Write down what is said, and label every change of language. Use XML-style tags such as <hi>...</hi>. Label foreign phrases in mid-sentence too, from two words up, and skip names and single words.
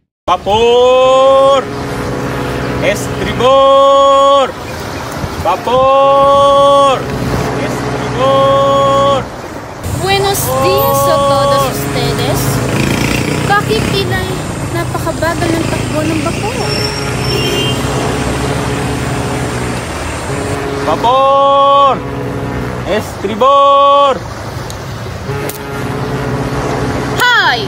<es>Vapor! Estribor! Vapor! Estribor! Buenos días a todos ustedes.</es> <tl>Bakit tila napakabagal ng takbo ng bako?</tl> <es>Vapor! Estribor! Hi!</es>